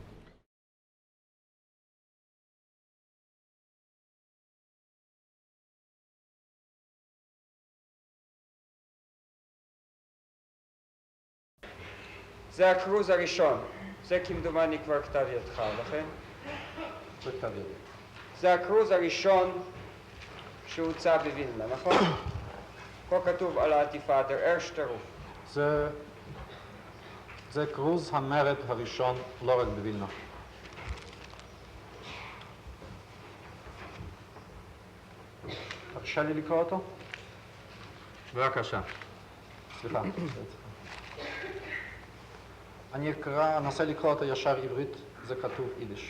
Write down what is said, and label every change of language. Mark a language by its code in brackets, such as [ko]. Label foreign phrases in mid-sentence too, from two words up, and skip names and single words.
[he] זה הקרוז הראשון, זה כמדומני כבר כתב ידך, לכן? זה כתב ידי. זה הקרוז הראשון שהוצא בווילנה, נכון? פה כתוב על העטיפה, [de] der erste Ruf. [he] זה קרוז המרד הראשון, לא רק בווילנה. תרשה לי לקרוא אותו? בבקשה. סליחה. אני אנסה לקרוא אותו ישר עברית, זה כתוב יידיש.